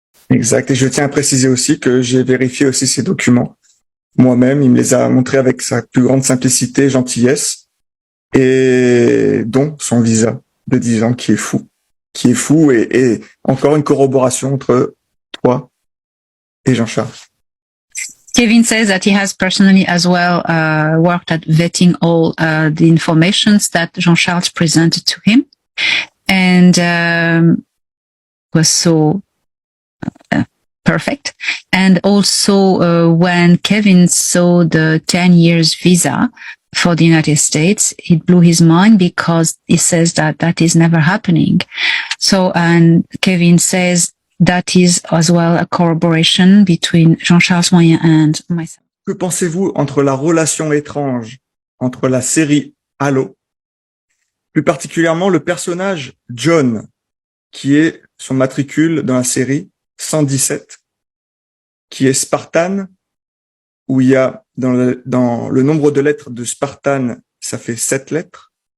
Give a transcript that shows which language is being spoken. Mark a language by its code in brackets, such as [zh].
[fr] Exact. Et je tiens à préciser aussi que j'ai vérifié aussi ces documents. Moi-même, il me les a montrés avec sa plus grande simplicité et gentillesse, et dont son visa de 10 ans qui est fou, et encore une corroboration entre toi et Jean-Charles. [en] Kevin says that he has personally as well worked at vetting all the informations that Jean-Charles presented to him, and was so perfect. And also when Kevin saw the 10 years visa for the United States, it blew his mind because he says that is never happening. So, and Kevin says that is as well a corroboration between Jean-Charles Moyen and myself. [fr] Que pensez-vous entre la relation étrange entre la série Halo, plus particulièrement le personnage John, qui est son matricule dans la série 117, qui est Spartan, où il y a dans le nombre de lettres de Spartan, ça fait 7 lettres.